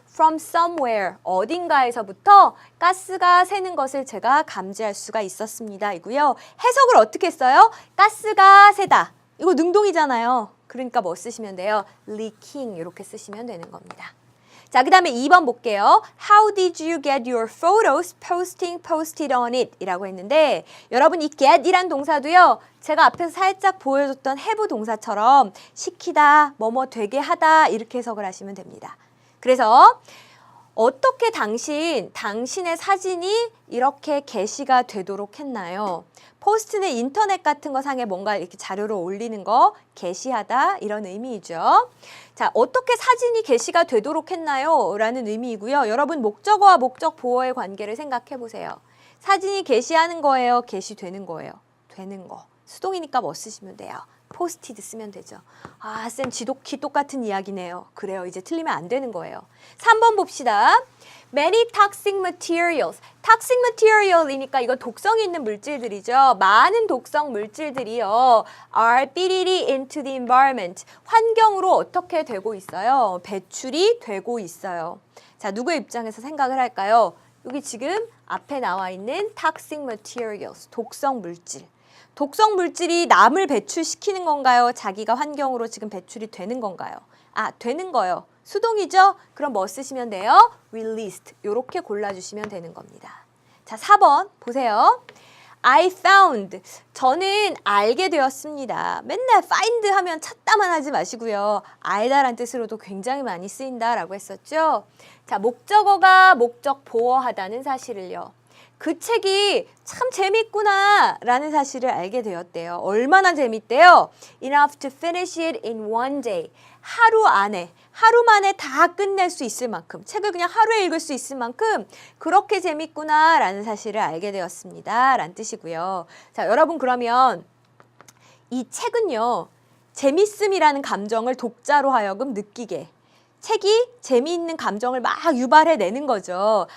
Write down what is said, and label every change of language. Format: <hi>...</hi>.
<en>From somewhere,</en> <ko>어딘가에서부터 가스가 새는 것을 제가 감지할 수가 있었습니다. 이고요. 해석을 어떻게 써요? 가스가 새다. 이거 능동이잖아요. 그러니까 뭐 쓰시면 돼요? leaking 이렇게 쓰시면 되는 겁니다. 자, 그 다음에 2번 볼게요.</ko> <en>How did you get your photos posted on it?</en> <ko>이라고 했는데 여러분 이 get이란 동사도요. 제가 앞에서 살짝 보여줬던 have 동사처럼 시키다, 뭐뭐 되게 하다 이렇게 해석을 하시면 됩니다. 그래서 어떻게 당신의 사진이 이렇게 게시가 되도록 했나요? 포스트는 인터넷 같은 거 상에 뭔가 이렇게 자료를 올리는 거, 게시하다 이런 의미이죠. 자, 어떻게 사진이 게시가 되도록 했나요? 라는 의미이고요. 여러분 목적어와 목적 보어의 관계를 생각해 보세요. 사진이 게시하는 거예요? 게시되는 거예요? 되는 거. 수동이니까 뭐 쓰시면 돼요? 포스티드 쓰면 되죠. 아, 쌤 지독히 똑같은 이야기네요. 그래요. 이제 틀리면 안 되는 거예요. 3번 봅시다.</ko> <en>Many toxic materials.</en> <ko>toxic material이니까 이거 독성이 있는 물질들이죠. 많은 독성 물질들이요.</ko> <en>are</en> <ko>삐리리</ko> <en>into the environment.</en> <ko>환경으로 어떻게 되고 있어요? 배출이 되고 있어요. 자, 누구의 입장에서 생각을 할까요? 여기 지금 앞에 나와 있는 toxic materials. 독성 물질. 독성 물질이 남을 배출시키는 건가요? 자기가 환경으로 지금 배출이 되는 건가요? 아, 되는 거요. 수동이죠? 그럼 뭐 쓰시면 돼요? released. 이렇게 골라주시면 되는 겁니다. 자, 4번 보세요.</ko> <en>I found.</en> <ko>저는 알게 되었습니다. 맨날 find 하면 찾다만 하지 마시고요. 알다란 뜻으로도 굉장히 많이 쓰인다라고 했었죠. 자, 목적어가 목적 보어하다는 사실을요. 그 책이 참 재밌구나 라는 사실을 알게 되었대요. 얼마나 재밌대요?</ko> <en>Enough to finish it in one day.</en> <ko>하루 만에 다 끝낼 수 있을 만큼, 책을 그냥 하루에 읽을 수 있을 만큼 그렇게 재밌구나 라는 사실을 알게 되었습니다. 라는 뜻이고요. 자, 여러분 그러면 이 책은요. 재밌음이라는 감정을 독자로 하여금 느끼게, 책이 재미있는 감정을 막 유발해내는 거죠.</ko>